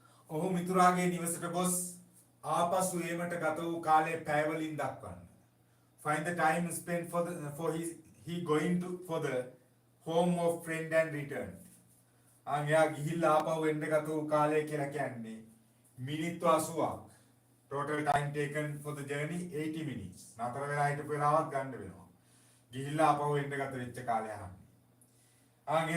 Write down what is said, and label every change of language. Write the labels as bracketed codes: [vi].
[si] ඔහු මිතුරාගේ නිවසට ගොස් ආපසු ඒමට ගත වූ කාලය පැය වලින් දක්වන්න. [en] Find the time spent for he going to for the home of friend and return. [si] එයා ගිහිල්ලා ආපහු එන්න ගත වූ කාලය කියලා කියන්නේ මිනිත්තු 80ක්. [en] Total time taken for the journey 80 minutes. [si] නතර වෙලා හිටපු වෙලාවක් ගන්න වෙනවා. ගිහිල්ලා ආපහු එන්න ගත වෙච්ච කාලය අහන්නේ.